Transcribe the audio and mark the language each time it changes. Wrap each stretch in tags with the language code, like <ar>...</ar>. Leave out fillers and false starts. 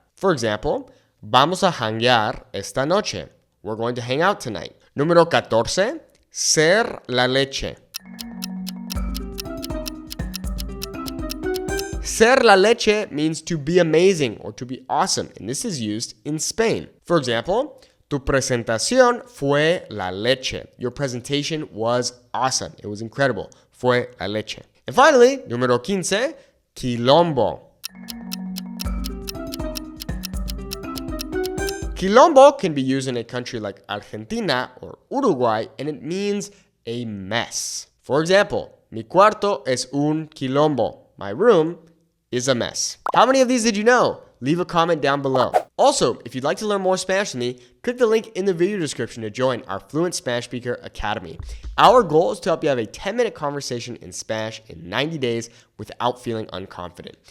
<en>For example,</en> <es>vamos a janguear esta noche.</es> <en>We're going to hang out tonight.</en> <es>Número 14, ser la leche.</es> <en>Ser la leche means to be amazing or to be awesome, and this is used in Spain. For example,</en> <es>tu presentación fue la leche.</es> <en>Your presentation was awesome. It was incredible.</en> <es>Fue la leche.</es> <en>And finally,</en> <es>número 15,</es> <en>quilombo. Quilombo can be used in a country like Argentina or Uruguay, and it means a mess. For example,</en> <es>mi cuarto es un quilombo.</es> <en>My room is a mess. How many of these did you know? Leave a comment down below. Also, if you'd like to learn more Spanish with me, click the link in the video description to join our Fluent Spanish Speaker Academy. Our goal is to help you have a 10-minute conversation in Spanish in 90 days without feeling unconfident.</en>